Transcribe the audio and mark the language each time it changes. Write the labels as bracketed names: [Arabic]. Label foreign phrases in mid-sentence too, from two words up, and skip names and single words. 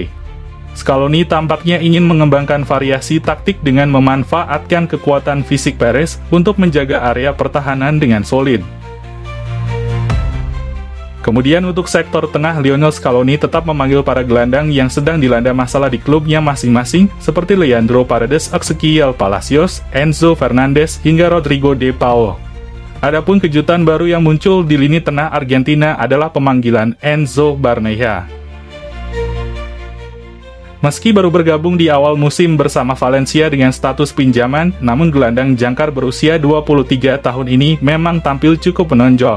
[Indonesian] Scaloni tampaknya ingin mengembangkan variasi taktik dengan memanfaatkan kekuatan fisik Perez untuk menjaga area pertahanan dengan solid. Kemudian untuk sektor tengah, Lionel Scaloni tetap memanggil para gelandang yang sedang dilanda masalah di klubnya masing-masing seperti Leandro Paredes, Ezequiel Palacios, Enzo Fernandez, hingga Rodrigo De Paul. Adapun kejutan baru yang muncul di lini tengah Argentina adalah pemanggilan Enzo Barnechea. Meski baru bergabung di awal musim bersama Valencia dengan status pinjaman, namun gelandang jangkar berusia 23 tahun ini memang tampil cukup menonjol.